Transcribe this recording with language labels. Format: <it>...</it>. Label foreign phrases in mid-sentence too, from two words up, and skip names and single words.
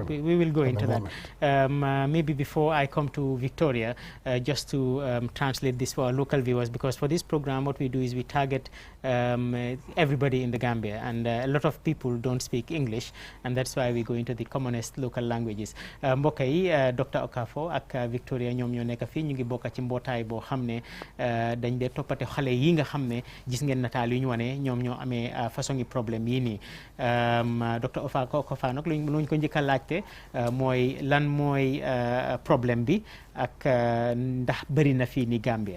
<en>We will go into that. Maybe before I come to Victoria, just to translate this for our local viewers, because for this program, what we do is we target everybody in the Gambia, and a lot of people don't speak English, and that's why we go into the commonest local languages.</en> <wo>Mbokk yi Dr. Okafor ak Victoria ñoom ñoo nekk fii ñu ngi bokk ci mbootaay boo xam ne dañ dee toppate xale yi nga xam ne gis ngeen nataal yu ñu wane ñoom ñoo amee façon yi problème yi nii. Dr. Okafor nag luñ ko njëkk a laajte mooy lan mooy problème bi ak ndax bëri na fii ni Gambia.</wo>